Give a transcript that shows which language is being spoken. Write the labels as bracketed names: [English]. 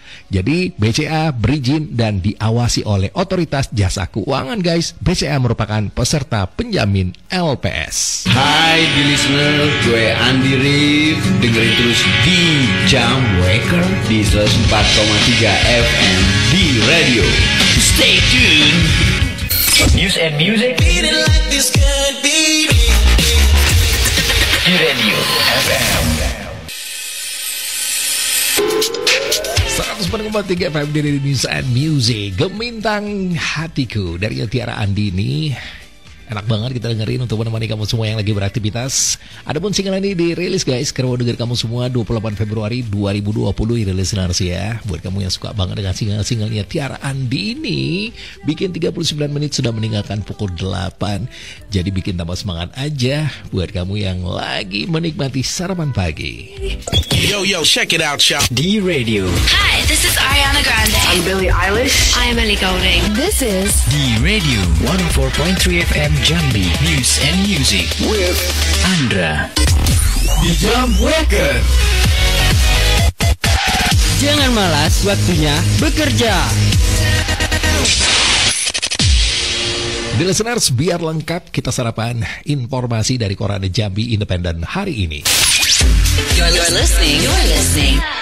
[Indonesian] Jadi BCA berizin dan diawasi oleh Otoritas Jasa Keuangan guys. BCA merupakan peserta penjamin LPS. Hai di listener, gue Andi Rif. Dengerin terus di Jam Waker di 104,3 FM di radio. [English] Stay tuned. News and music. Feeling like this could be me. [Indonesian] Di Radio FM. 104,3 FM di Radio News and Music. Gemintang hatiku dari Tiara Andini. Enak banget kita dengerin untuk menemani kamu semua yang lagi beraktivitas. Adapun single ini dirilis guys, karena denger kamu semua 28 Februari 2020 dirilis listeners ya. Buat kamu yang suka banget dengan single-singlenya Tiara Andini, bikin 39 menit sudah meninggalkan pukul 8. Jadi bikin tambah semangat aja buat kamu yang lagi menikmati sarapan pagi. [English] Yo, check it out, y'all. [Indonesian] Di radio. [English] Hi, this is Ariana Grande. I'm Billie Eilish. I am Ellie Goulding. This is [Indonesian] Di radio 104.3 FM Jambi. [English] News and music with Andra. [Indonesian] Di Jam Waker. Jangan malas, waktunya bekerja. [English] The listeners, [Indonesian] biar lengkap kita sarapan informasi dari Koran Jambi Independen hari ini. [English] You're listening. You're listening.